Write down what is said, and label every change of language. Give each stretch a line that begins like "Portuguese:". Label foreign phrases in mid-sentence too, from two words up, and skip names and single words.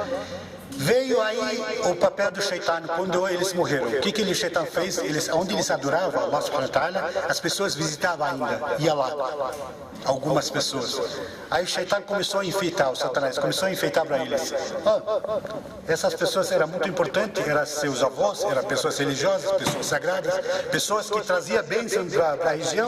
Portuguese: Veio aí o papel do Shaitan quando eles morreram. O que o Shaitan fez? Onde eles adoravam
Arabic: الله سبحانه وتعالى,
Portuguese: as pessoas visitavam ainda, ia lá, algumas pessoas. Aí o Shaitan começou a enfeitar, o Satanás começou a enfeitar para eles. Essas pessoas eram muito importantes, eram seus avós, eram pessoas religiosas, pessoas sagradas, pessoas que traziam bênçãos para a região.